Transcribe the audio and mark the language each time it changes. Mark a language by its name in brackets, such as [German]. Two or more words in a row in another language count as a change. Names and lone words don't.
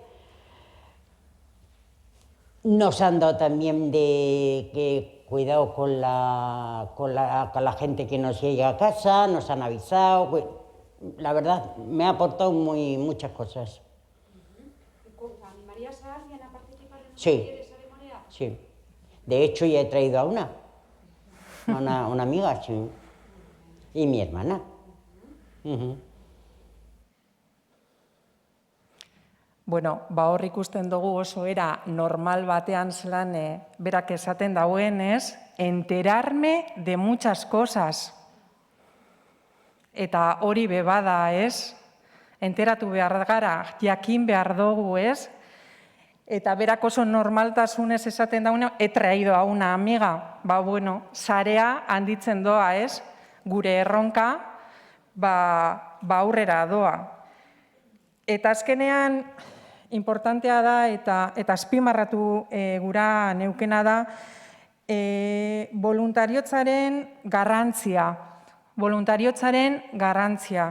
[Spanish] Nos han dado también de que cuidado con la gente que nos llega a casa, nos han avisado. la verdad, me ha aportado muchas cosas. ¿Animarías a alguien a participar en los Sí. talleres de Morea? Sí. De hecho, ya he traído a una amiga, sí. Y mi hermana. [Basque] Bueno, hor ikusten dugu oso era normal batean zelan berak esaten dauenez, [Spanish] enterarme de muchas cosas. [Basque] Eta hori bebada, ez? Enteratu behar gara, jakin behar dugu, ez? Eta berak oso normaltasunez esaten dauna, [Spanish] he traído a una amiga. [Basque] Bueno, sarea handitzen doa, ez? Gure erronka, aurrera doa. Eta azkenean, importantea da, eta azpimarratu gura neukena da, voluntariotzaren garrantzia.